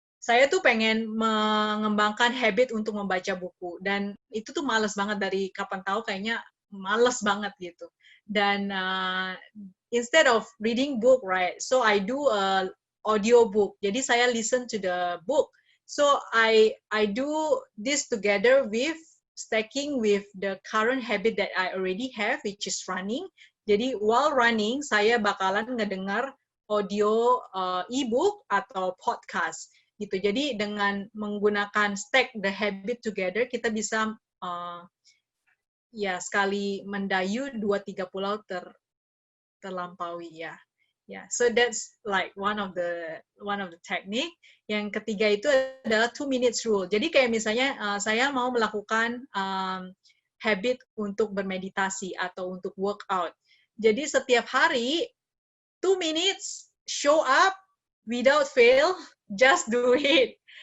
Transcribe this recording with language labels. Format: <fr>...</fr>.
<id>saya tuh pengen mengembangkan habit untuk membaca buku, dan itu tuh males banget dari kapan tahu, kayaknya males banget gitu. Dan</id> <en>instead of reading book, right, so I do a audio book.</en> <id>Jadi saya</id> <en>listen to the book. So I do this together with stacking with the current habit that I already have, which is running.</en> <id>Jadi</id> <en>while running,</en> <id>saya bakalan ngedengar audio e-book atau podcast gitu. Jadi dengan menggunakan</id> <en>stack the habit together,</en> <id>kita bisa ya sekali mendayu 2-3 pulau terlampaui ya.</id> <en>Yeah, so that's like one of the technique.</en> <id>Yang ketiga itu adalah 2 minutes rule. Jadi kayak misalnya saya mau melakukan habit untuk bermeditasi atau untuk workout. Jadi setiap hari</id> <en>2 minutes, show up without fail, just do it.</en>